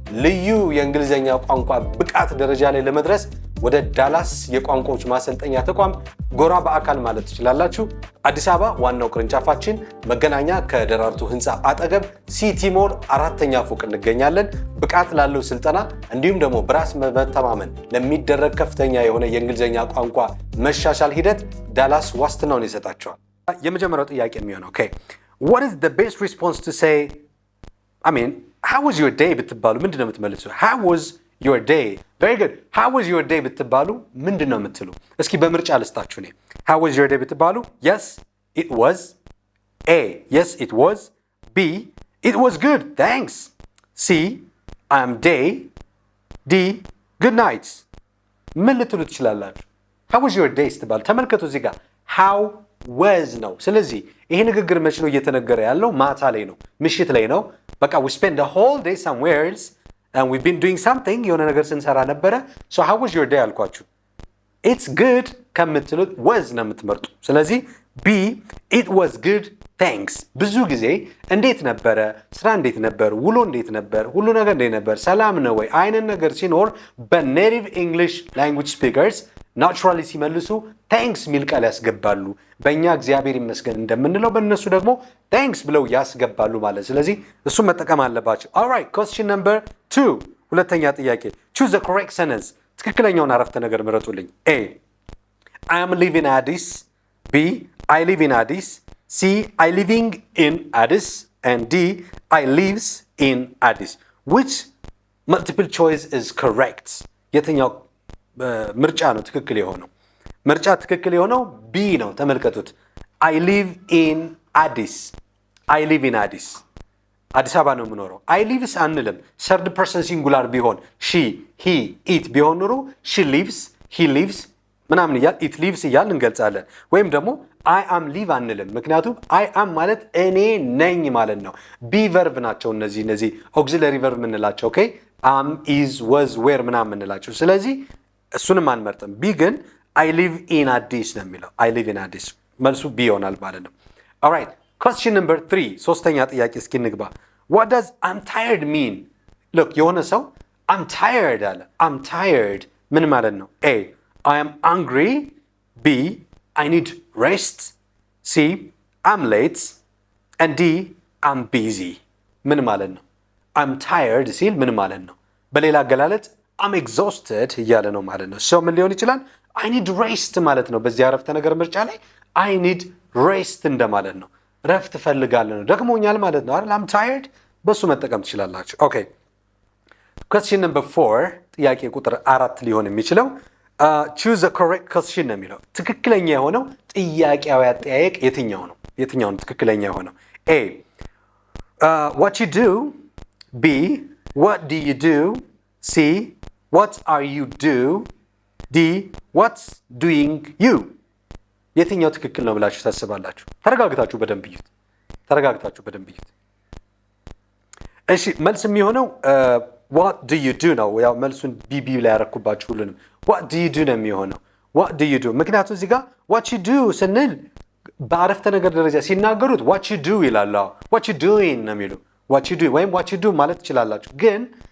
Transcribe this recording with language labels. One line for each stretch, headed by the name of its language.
Amharic: ልዩ የእንግሊዘኛ ቋንቋ ብቃት ደረጃ ላይ ለመድረስ ወደ ዳላስ የቋንቋዎች ማሰልጠኛ ተቋም ጎራ በአካል ማለት ትችላላችሁ። አዲስ አበባ ዋናው ቅርንጫፋችን መገናኛ ከደራርቱ ህንፃ አጠገብ ሲቲ ሞል 4ኛ ፎቅ እንገኛለን። ብቃት ላለው ስልጠና እንዲሁም ደግሞ በራስ መተማመን ለሚደረግ ከፍተኛ የሆነ የእንግሊዘኛ ቋንቋ መሻሻል ሂደት ዳላስ ዋስትናውን ይሰጣቸዋል። የመጀመሪያው ጥያቄ የሚሆነው
English: what is the best response to say how was your day
Amharic: ብትባሉ ምንድነው የምትመልሱ?
English: How was your day? Very good. How was your day
Amharic: ብትባሉ ምንድነው የምትሉ? እስኪ በምርጫ ልስጣችሁ እኔ።
English: How was your day
Amharic: ብትባሉ
English: yes it was, A yes it was, B it was good thanks, C I am day, D good night.
Amharic: ምን ልትሉ ትችላላችሁ?
English: How was your day
Amharic: ስትባሉ ተመልከቱ እዚህ ጋር
English: how was
Amharic: ነው። ስለዚህ ይሄ ንግግር መች ነው እየተነገረ ያለው? ማታ ላይ ነው፣ ምሽት ላይ ነው። በቃ
English: we spent the whole day somewhere else and we've been doing something
Amharic: የሆነ ነገር ስንሰራ ነበረ።
English: so how was your day
Amharic: አልኳችሁ።
English: it's good
Amharic: ከምትሉት
English: was
Amharic: ነው የምትመርጡ። ስለዚህ
English: B it was good thanks።
Amharic: ብዙ ጊዜ እንዴት ነበረ፣ ስራ እንዴት ነበር፣ ውሎ እንዴት ነበር፣ ሁሉ ነገር እንዴት ነበር፣ ሰላም ነው ወይ አይነት ነገር ሲኖር
English: በኔቲቭ ኢንግሊሽ ላንጉዌጅ ስፒከርስ
Amharic: ናቹራሊ ሲመልሱ ታንክስ ሚል ቃል ያስገባሉ። በእኛ እግዚአብሔር ይመስገን እንደምንለው በእነሱ ደግሞ ታንክስ ብለው ያስገባሉ ማለት። ስለዚህ እሱን መጠቀም አለባቸው።
English: alright question number 2
Amharic: ሁለተኛ ጥያቄ
English: choose the correct sentence።
Amharic: ትክክለኛውን አረፍተ ነገር ምረጡልኝ።
English: A I am living in Addis፣ B I live in Addis፣ C I living in Addis and D I lives in Addis. which multiple choice is correct?
Amharic: የትኛው ምርጫ ነው ትክክል የሆነው? ምርጫ ትክክል የሆነው ቢ ነው። ተመልከቱት።
English: I live in Addis።
Amharic: I live in Addis አዲስ አበባ ነው የምኖረው።
English: I lives
Amharic: አንልም። ሰርድ ፐርሰን ሲንጉላር ቢሆን she he it ቢሆን ኑሮ
English: she lives he lives
Amharic: ምናምን እያል it lives እያል እንገልጻለን። ወይም ደግሞ
English: I am live
Amharic: አንልም። ምክንያቱም I am ማለት እኔ ነኝ ማለት ነው። ቢ ቨርብ ናቸው እነዚህ ኦክሲለሪ ቨርብ የምንላቸው ኦኬ
English: am is was were
Amharic: ምናምን የምንላቸው። ስለዚህ እሱንም አንመርጥም። ቢ ግን
English: I live in Addis
Amharic: ነው የሚለው። I live in Addis መልሱ ቢ ይሆናል ማለት ነው።
English: alright question number 3 ሶስተኛ ጥያቄ እስኪ እንግባ። what does I'm tired mean?
Amharic: look የሆነ ሰው
English: I'm tired
Amharic: አለ። I'm tired ምን ማለት ነው?
English: A I am hungry, B I need rest, C I'm late and D I'm busy
Amharic: ምን ማለት ነው?
English: I'm tired
Amharic: ሲል ምን ማለት ነው? በሌላ አገላለጽ
English: I'm exhausted
Amharic: እያለ ነው ማለት ነው። ምን ሊሆን ይችላል?
English: I need rest
Amharic: ማለት ነው። በዚህ አረፍተ ነገር ምርጫ ላይ I need rest እንደማለት ነው። ረፍት እፈልጋለሁ ነው። ደክሞኛል ማለት ነው አይደል? I'm tired በሱ መጠቀም ትችላላችሁ። ኦኬ
English: question number 4
Amharic: ጥያቄ ቁጥር 4 ሊሆን የሚችለው
English: choose the correct question
Amharic: ነው የሚለው። ትክክለኛ የሆነው ጥያቄያዊ አጠያየቅ የትኛው ነው? የትኛው ነው ትክክለኛ የሆነው?
English: A what you do, B what do you do, C what are you do, D what's doing you?
Amharic: የትኛው ትክክል ነው ብላችሁ ታስባላችሁ? ተረጋግታችሁ በደንብ እዩት። እሺ መልስ የሚሆነው
English: what do you do
Amharic: ነው። ያው መልሱን ቢቢ ላይ ያረኩባችሁ ሁሉንም what do you do ነው የሚሆነው። what do you do ምክንያቱም እዚህ ጋር
English: what you do
Amharic: ስንል በአረፍተ ነገር ደረጃ ሲናገሩት what you do ይላሉ።
English: what you doing
Amharic: ነው የሚሉ what you do ወይም what you do ማለት ትችላላችሁ። ግን